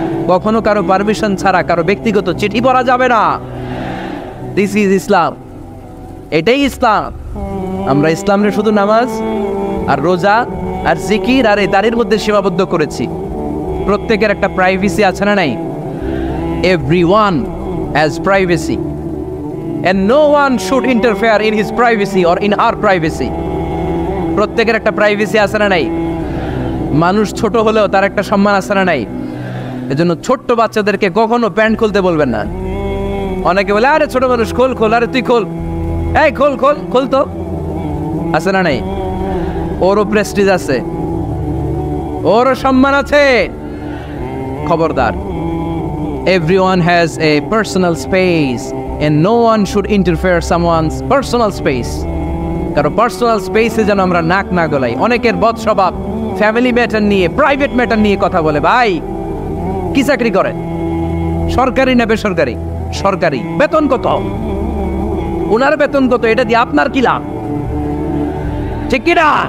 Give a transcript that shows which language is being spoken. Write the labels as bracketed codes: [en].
[bn] কখনো কারো পারমিশন ছাড়া কারো ব্যক্তিগত চিঠি পড়া যাবে না। [en] this is Islam, [bn] এটাই ইসলাম। আমরা ইসলামে শুধু নামাজ আর রোজা আর জিকির আর এই দাড়ির মধ্যে সীমাবদ্ধ করেছি। প্রত্যেকের একটা প্রাইভেসি আছে না নাই? [en] Everyone has privacy and no one should interfere in his privacy or in her privacy. [bn] প্রত্যেকের একটা প্রাইভেসি আছে না নাই? মানুষ ছোট হলেও তার একটা সম্মান আছে না নাই? এজন্য ছোট্ট বাচ্চাদেরকে কখনো প্যান্ট খুলতে বলবেন না। অনেকে বলে আরে ছোট মানুষ, খোল খোল, আরে তুই খোল, এই খোল খোল খোল, তো আছে না নাই? ওরও প্রেস্টিজ আছে, ওরও সম্মান আছে। খবরদার, [en] everyone has a personal space and no one should interfere someone's personal space. [bn] কারো পার্সোনাল স্পেসে যেন আমরা নাক না গলাই। অনেকের বদ স্বভাব ফ্যামিলি ম্যাটার নিয়ে, প্রাইভেট ম্যাটার নিয়ে কথা বলে। ভাই কি চাকরি করেন? সরকারি না বেসরকারি? সরকারি। বেতন কত? ওনার বেতন কত? এটা দিয়ে আপনার কি লাভ? ঠিক কিনা?